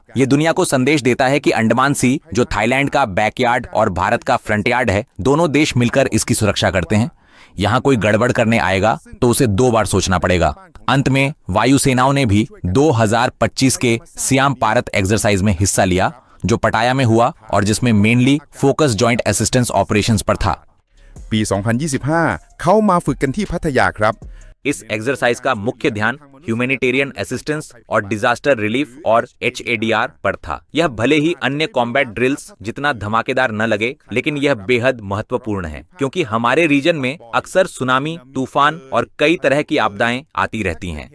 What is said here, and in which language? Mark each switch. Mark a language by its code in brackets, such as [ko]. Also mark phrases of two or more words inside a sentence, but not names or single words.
[hi] यह दुनिया को संदेश देता है कि अंडमान सी, जो थाईलैंड का बैकयार्ड और भारत का [en] front yard [hi] है, दोनों देश मिलकर इसकी सुरक्षा करते हैं। यहाँ कोई गड़बड़ करने आएगा तो उसे 2 बार सोचना पड़ेगा। अंत में वायुसेनाओं ने भी 2025 के सियाम पारत एक्सरसाइज में हिस्सा लिया, जो पटाया में हुआ और जिसमें [en] mainly focus joint assistance operations [hi] पर था। [th] ปี 2025 เขามาฝึกกันที่พัทยาครับ [hi] इस एक्सरसाइज का मुख्य ध्यान [en] humanitarian assistance [hi] और [en] disaster relief [hi] और HADR पर था। यह भले ही अन्य [en] combat drills [hi] जितना धमाकेदार न लगे, लेकिन यह बेहद महत्वपूर्ण है क्योंकि हमारे रीजन में अक्सर सुनामी, तूफान और कई तरह की आपदाएं आती रहती हैं।